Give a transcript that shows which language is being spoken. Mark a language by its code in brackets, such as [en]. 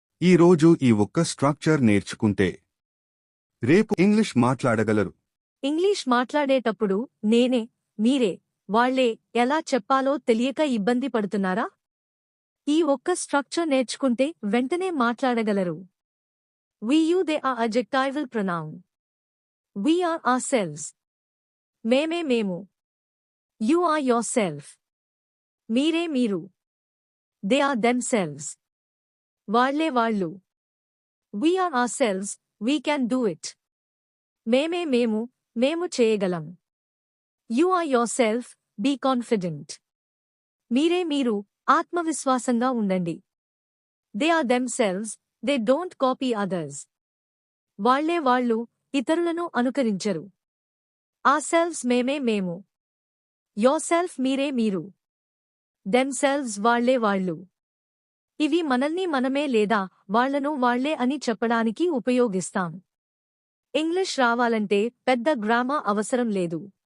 [te] ఈరోజు ఈ ఒక్క స్ట్రక్చర్ నేర్చుకుంటే రేపు ఇంగ్లీష్ మాట్లాడగలరు. ఇంగ్లీష్ మాట్లాడేటప్పుడు నేనే, మీరే, వాళ్ళే ఎలా చెప్పాలో తెలియక ఇబ్బంది పడుతున్నారా? ఈ ఒక్క స్ట్రక్చర్ నేర్చుకుంటే వెంటనే మాట్లాడగలరు. [en] We you they are adjectival pronoun. We are ourselves. [te] మేమే మేము. [en] You are yourself. [te] మీరే మీరు. [en] They are themselves. [te] వాళ్ళే వాళ్ళు. [en] We are ourselves, we can do it. [te] మేమే మేము, మేము చేయగలం. [en] You are yourself, be confident. [te] మీరే మీరు, ఆత్మవిశ్వాసంగా ఉండండి. [en] They are themselves, they don't copy others. [te] వాళ్ళే వాళ్ళు, ఇతరులను అనుకరించరు. Ourselves మేమే మేము. Yourself మీరే మీరు. Themselves వాళ్ళే వాళ్ళు. ఇవి మనల్ని మనమే లేదా వాళ్లను వాళ్లే అని చెప్పడానికి ఉపయోగిస్తాం. ఇంగ్లీష్ రావాలంటే పెద్ద గ్రామర్ అవసరం లేదు.